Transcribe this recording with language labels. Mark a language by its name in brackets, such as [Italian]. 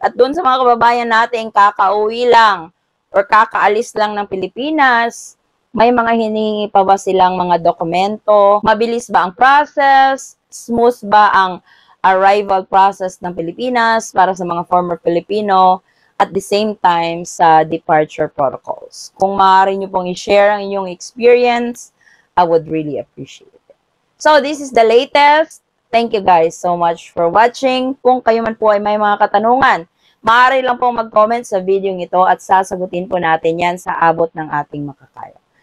[Filipino] At doon sa mga kababayan natin kakauwi lang or kakaalis lang ng Pilipinas, may mga hinihingi pa ba silang mga dokumento? Mabilis ba ang process? Smooth ba ang [English] arrival process [Filipino] ng Pilipinas para sa mga former Filipino? [English] At the same time sa departure protocols. [Filipino] Kung maaari nyo pong i-share ang inyong experience, [English] I would really appreciate it. So, this is the latest. Thank you guys so much for watching. [Filipino] Kung kayo man po ay may mga katanungan, maaari lang pong mag-comment sa video ito at sasagutin po natin yan sa abot ng ating makakaya.